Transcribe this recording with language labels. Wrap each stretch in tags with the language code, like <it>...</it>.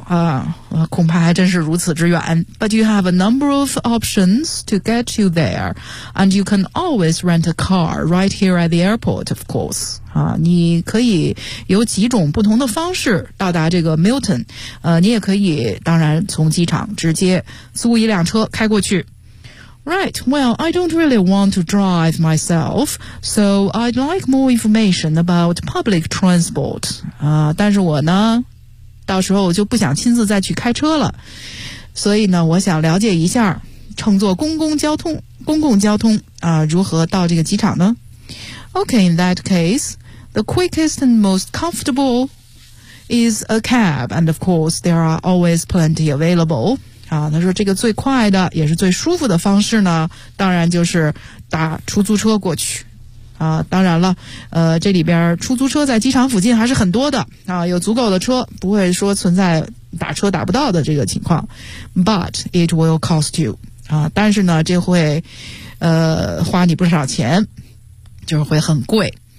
<zh>啊，恐怕还真是如此之远。</zh> <en>But you have a number of options to get you there, and you can always rent a car right here at the airport, of course.</en> <zh>啊，你可以有几种不同的方式到达这个 Milton. 你也可以，当然从机场直接租一辆车开过去。</zh> <en>Right, well, I don't really want to drive myself, so I'd like more information about public transport.</en> <zh>但是我呢，到时候就不想亲自再去开车了。所以呢，我想了解一下乘坐公共交通如何到这个机场呢？</zh> <en>Okay, in that case, the quickest and most comfortable is a cab, and of course, there are always plenty available.</en> <zh>他说这个最快的也是最舒服的方式呢，当然就是打出租车过去啊。当然了，这里边出租车在机场附近还是很多的啊，有足够的车，不会说存在打车打不到的这个情况。</zh> <en>But it will cost you</en> <zh>啊，但是呢，这会花你不少钱，就是会很贵。</zh>